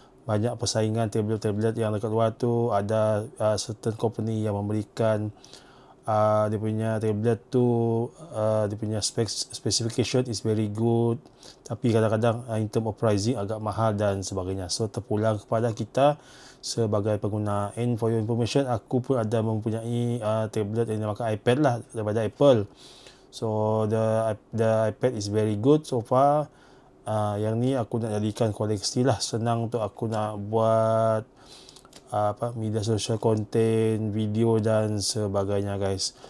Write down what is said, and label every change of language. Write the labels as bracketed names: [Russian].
[Malay] Banyak persaingan tablet-tablet yang dekat luar tu. Ada certain company yang memberikan dia punya tablet tu, dia punya [English] specification is very good, [Malay] tapi kadang-kadang [English] in term of pricing [Malay] agak mahal dan sebagainya. So terpulang kepada kita sebagai pengguna. [English] And for your information, [Malay] aku pun ada mempunyai tablet yang dinamakan iPad lah daripada Apple. [English] So the iPad is very good so far. [Malay] Yang ni aku nak jadikan koleksi lah, senang untuk aku nak buat media sosial, konten, video dan sebagainya guys.